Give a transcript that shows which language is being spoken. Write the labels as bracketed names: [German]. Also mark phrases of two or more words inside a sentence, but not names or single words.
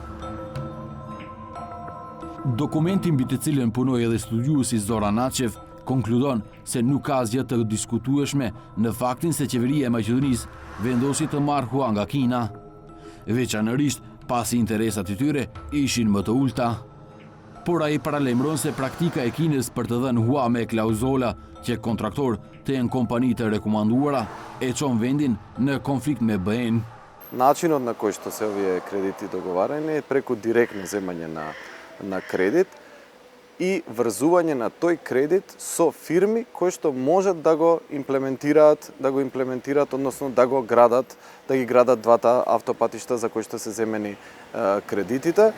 [Albanian] Dokumenti mbi të cilën punoi edhe studiuesi Zoran Naçev konkludon se nuk ka asgjë të diskutueshme në faktin se qeveria e Maqedonisë vendosi të marrë hua nga Kina, veçanërisht pasi interesat e tyre ishin më të ulta. Por ai paralajmëron se praktika e Kinës për të dhënë hua me klauzola që kontraktor të jenë kompani të rekomanduara e çon vendin në konflikt me BE-n. [Macedonian] Начинот на кој што се овие кредити договарани е преку директно земање на кредит и врзување на тој кредит со фирми кои што можат да го имплементираат, односно да ги градат двата автопатишта за кои што се земени кредитите.